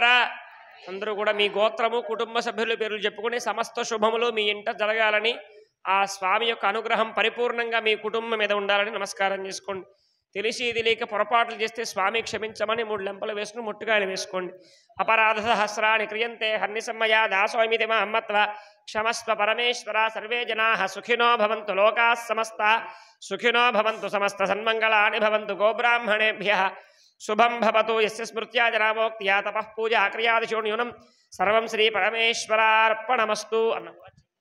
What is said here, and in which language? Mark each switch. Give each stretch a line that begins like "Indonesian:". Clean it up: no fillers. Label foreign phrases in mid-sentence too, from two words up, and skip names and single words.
Telugu: అందరూ కూడా మీ గోత్రము కుటుంబ సభ్యుల పేర్లు చెప్పుకుని సమస్త శుభములు మీ ఇంట జరగాలని ఆ స్వామి యొక్క అనుగ్రహం పరిపూర్ణంగా మీ కుటుంబం మీద ఉండాలని నమస్కారం చేసుకోండి. తెలిసి తెలియక పొరపాట్లు చేస్తే స్వామి క్షమించమని 3 లెంపలు వేసుకుని ముట్టుకాయలు వేసుకోండి.
Sanskrit: అపరాధ సహస్రాన్ని క్రియంతే హర్నిసమ్మయ దాసోమితి మా అమ్మత్వ క్షమస్వ పరమేశ్వర. సర్వే జనాః సుఖినో భవంతు లోకాః సమస్తా సుఖినో భవంతు సమస్త సన్మంగళాని భవంతు. గోబ్రాహ్మణేభ్యః శుభం భవతు. యస్య స్మృత్యా జనామోక్త్యా తపః పూజా క్రియాదిశో న్యూనం సర్వం శ్రీ పరమేశ్వరార్పణమస్తు అన్న